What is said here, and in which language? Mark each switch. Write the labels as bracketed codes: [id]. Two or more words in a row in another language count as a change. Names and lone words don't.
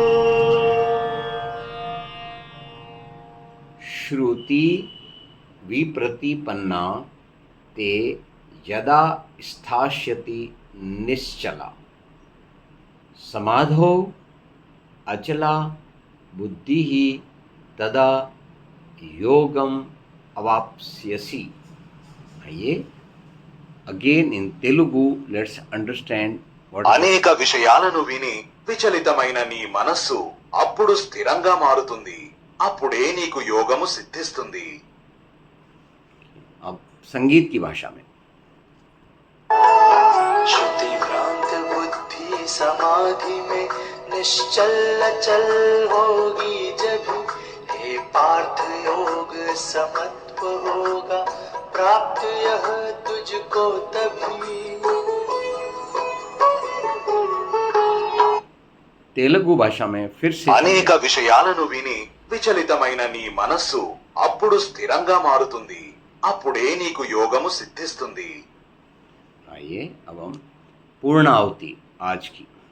[sa] श्रुति विप्रतिपन्ना ते यदा स्थास्यति निश्चला समाधौ अचला बुद्धिः तदा योगम अवाप्स्यसि। [en] आइए again in Telugu let's understand what [te] అనేక విషయాలను విని విచలితమైన నీ మనస్సు అప్పుడు స్థిరంగా మారుతుంది. అప్పుడే నీకు యోగము సిద్ధిస్తుంది. [hi] अब संगीत की भाषा में। श्रुति भ्रांत बुद्धि समाधि में निश्चल चल होगी जब हे पार्थ योग समत्व होगा प्राप्त यह तुझको तभी। तेलुगु भाषा में फिर से [te] అనేక విషయాలను విని విచలితమైన నీ మనస్సు అప్పుడు స్థిరంగా మారుతుంది. అప్పుడే నీకు యోగము సిద్ధిస్తుంది. [hi] आइए अब हम पूर्ण आहुति आज की।